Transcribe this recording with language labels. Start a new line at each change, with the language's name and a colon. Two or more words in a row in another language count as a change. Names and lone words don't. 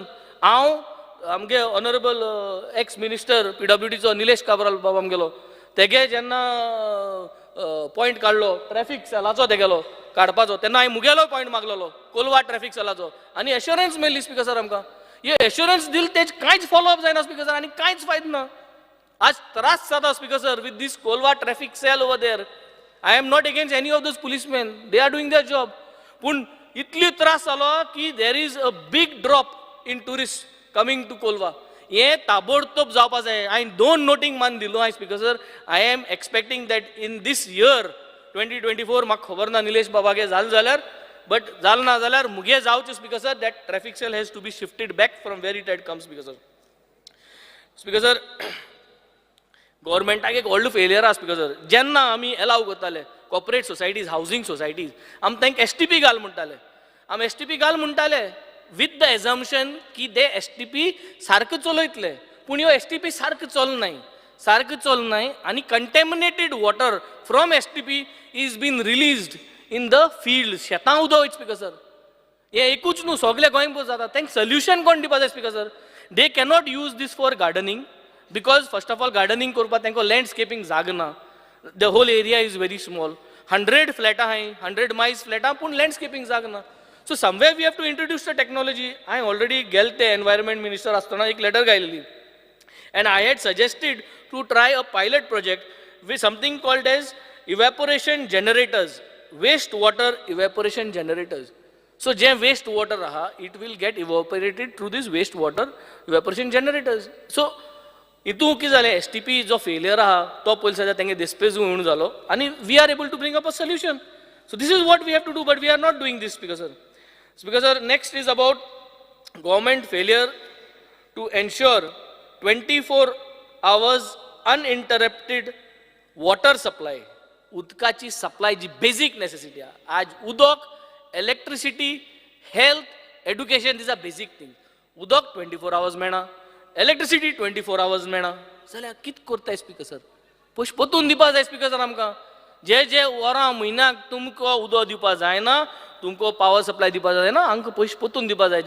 Konkani: हांव आमगे
English: honourable ex minister
Konkani: PWDचो निलेश काब्राल बाबा आमगेलो तेगे जेन्ना पॉयंट काडलो ट्रॅफिक सेलाचो तेगेलो काडपाचो तेन्ना हांवें मुगेलो पॉयंट मागलेलो कोलवा ट्रॅफिक सेलाचो आनी एश्युरन्स मेळ्ळी
English: Speaker sir
Konkani: आमकां. हे एश्युरन्स दिल तेज कांयच फॉलोअप जायना
English: Speaker sir.
Konkani: आनी कांयच फायदो ना. आज त्रास जाता
English: Speaker sir with this कोलवा traffic cell over there. I am not against any of those policemen. they are doing their job.
Konkani: पूण इतली त्रास जालो की
English: there is a big drop in tourist coming to कोलवा.
Konkani: हे ताबडतोब जावपा जाय. हांवें 2 नोटींग मान दिलो हांवें
English: Speaker sir. I am expecting that in this year 2024
Konkani: म्हाका खबर ना निलेश बाबागे जालें जाल्यार बट जालें ना जाल्यार मुगे जावचें
English: Speaker sir. that traffic cell has to be shifted back from where it had comes Speaker sir. Speaker sir,
Konkani: गव्हर्मेंटाक एक व्हडलो फेलियर आसा
English: Speaker sir.
Konkani: जेन्ना आमी एलाव करताले
English: corporate societies housing societies
Konkani: आमी तांकां STP घाल म्हणटाले. आमी STP घाल म्हणटाले
English: with the assumption
Konkani: की ते STP सारको चलयतले. पूण ह्यो STP सारको चलनाय आनी
English: contaminated water from STP is been released in the field.
Konkani: शेतां उदक वयता
English: Speaker sir.
Konkani: हे एकूच न्हू सगळे गोंयभर जाता. तांकां सोल्युशन कोण दिवपा जाय
English: Speaker sir. they cannot use this for gardening Because first of all,
Konkani: gardening korpa tenko landscaping zagna.
English: The whole area is very small. 100 flat hai, 100 miles flat
Konkani: pun landscaping zagna.
English: So somewhere we have to introduce the technology. I already
Konkani: gelte environment minister astana ek letter gaileli.
English: And I had suggested to try a pilot project with something called as evaporation generators, wastewater evaporation generators. So
Konkani: jam wastewater raha,
English: it will get evaporated through these wastewater evaporation generators.
Konkani: So इतू की जालें STP जो failure आहा तो पयलीं सद्या तेंगे dispatch होऊन जालो आणि
English: we are able to bring up a solution. So this is what we have to do, but we are not doing this, Speaker sir. Speaker sir, next is about government failure to ensure 24 hours uninterrupted water supply.
Konkani: उदकाची सप्लाय जी
English: basic necessity
Konkani: आहे. आज उदक, इलेक्ट्रिसिटी, हेल्थ, एड्युकेशन
English: these are basic thing.
Konkani: उदक 24 hours मेळना, इलेक्ट्रिसिटी 24 hours मेळना जाल्यार कित करताय
English: Speaker sir?
Konkani: पयशे परतून दिवपा जाय
English: Speaker sir
Konkani: आमकां. जे वरां म्हयन्याक तुमकां उदक दिवपा जायना, तुमकां
English: power supply
Konkani: दिवपा जायना, आमकां पयशे परतून दिवपा जाय.